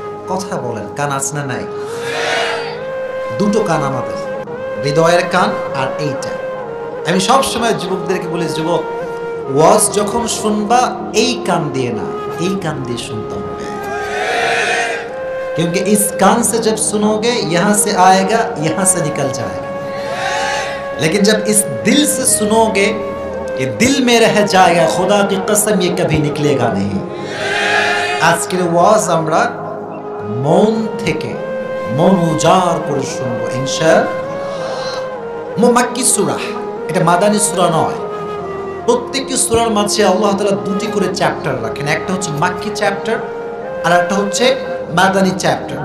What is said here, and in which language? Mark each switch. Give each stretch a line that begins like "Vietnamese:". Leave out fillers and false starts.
Bangla: কথা বলেন, কান আছে না নাই? দুটো কান আমাদের, হৃদয়ের কান আর এইটা। আমি সব সময় যুবকদেরকে বলি, যুবক ওয়াজ যখন শুনবা এই কান দিয়ে না, এই কান দিয়ে শুনতে হবে।
Hindi: क्योंकि इस कान से जब सुनोगे यहां से आएगा, यहां से निकल जाएगा, लेकिन जब इस दिल से सुनोगे ये दिल में रह जाएगा। खुदा की कसम ये कभी निकलेगा नहीं।
Bangla: আজকের ওয়াজ আমরা মন থেকে, মন উজাড় করে শুনবো ইনশাআল্লাহ। মাক্কি সূরা, এটা মাদানী সূরা নয়। প্রত্যেকটি সূরার মাঝে আল্লাহ তাআলা দুটি করে চ্যাপ্টার রাখেন। একটা হচ্ছে মাক্কি চ্যাপ্টার আর একটা হচ্ছে মাদানী চ্যাপ্টার।